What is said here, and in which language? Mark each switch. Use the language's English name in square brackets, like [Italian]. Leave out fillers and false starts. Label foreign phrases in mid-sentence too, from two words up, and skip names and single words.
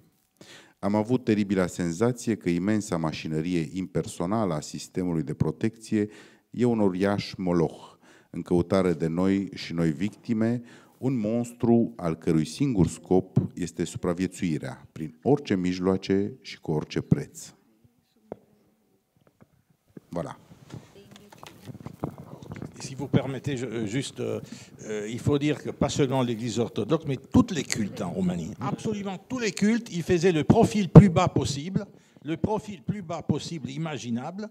[Romanian] Am avut teribila senzație că imensa mașinărie impersonală a sistemului de protecție e un uriaș moloch, în căutare de noi și noi victime, un monstru al cărui singur scop este supraviețuirea, prin orice mijloace și cu orice preț. [French] Voilà. Si vous permettez, juste, il faut dire que pas seulement l'Église orthodoxe, mais tous les cultes en Roumanie, absolument tous les cultes, ils faisaient le profil plus bas possible, le profil plus bas possible, imaginable.